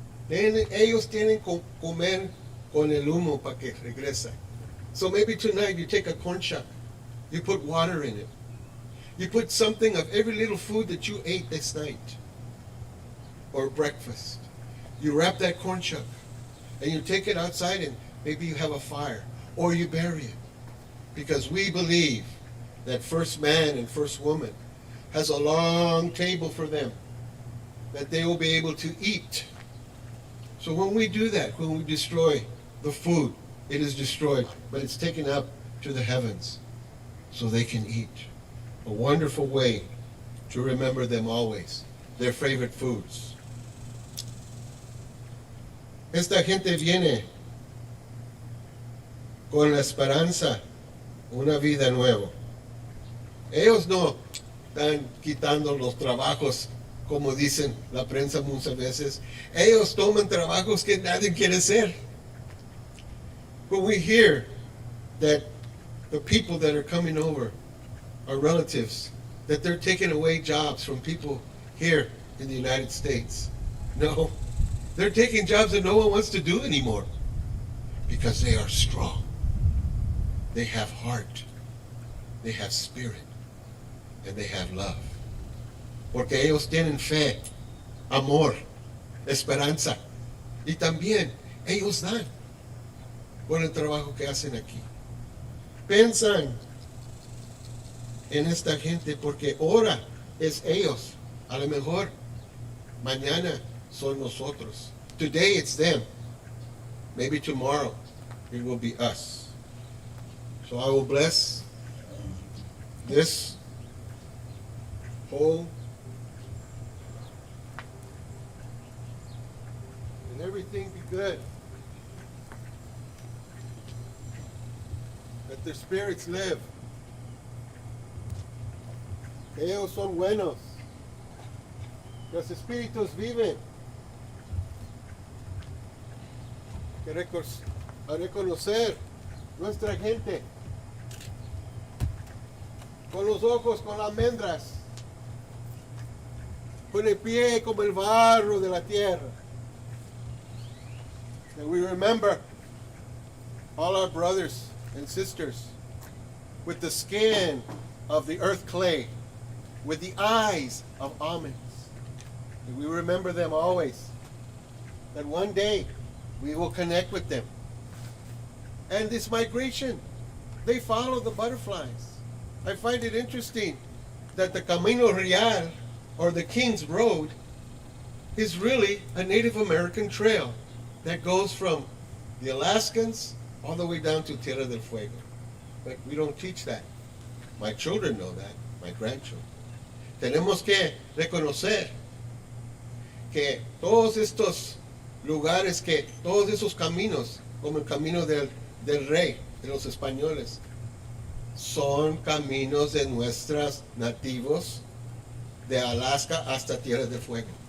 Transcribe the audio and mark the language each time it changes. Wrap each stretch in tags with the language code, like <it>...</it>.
<es>Ellos tienen que comer con el humo para que regresa.</es> <en>So maybe tonight you take a corn shuck, you put water in it, you put something of every little food that you ate this night, or breakfast. You wrap that corn shuck, and you take it outside, and maybe you have a fire, or you bury it. Because we believe that first man and first woman has a long table for them that they will be able to eat. So when we do that, when we destroy the food, it is destroyed, but it's taken up to the heavens so they can eat. A wonderful way to remember them always, their favorite foods.</en> <es>Esta gente viene con la esperanza, una vida nueva. Ellos no están quitando los trabajos, como dicen la prensa muchas veces. Ellos toman trabajos que nadie quiere hacer.</es> <en>But we hear that the people that are coming over are relatives, that they're taking away jobs from people here in the United States. No, They're taking jobs that no one wants to do anymore because they are strong. They have heart. They have spirit. And they have love.</en> <es>Porque ellos tienen fe, amor, esperanza. Y también ellos dan por el trabajo que hacen aquí. Piensan en esta gente porque ahora es ellos. A lo mejor mañana son nosotros.</es> <en>Today it's them. Maybe tomorrow it will be us. So I will bless this whole and everything be good. Let their spirits live.</en> <es>Ellos son buenos. Los espíritus viven. Que a reconocer nuestra gente. Con los ojos, con las almendras. Con el pie como el barro de la tierra.</es> <en>And we remember all our brothers and sisters with the skin of the earth clay, with the eyes of almonds. And we remember them always. That one day we will connect with them. And this migration, they follow the butterflies. I find it interesting that the Camino Real, or the King's Road, is really a Native American trail that goes from the Alaskans all the way down to Tierra del Fuego. But we don't teach that. My children know that, my grandchildren.</en> <es>Tenemos que reconocer que todos estos lugares, que todos esos caminos, como el camino del rey, de los españoles, son caminos de nuestros nativos de Alaska hasta Tierra del Fuego.</es>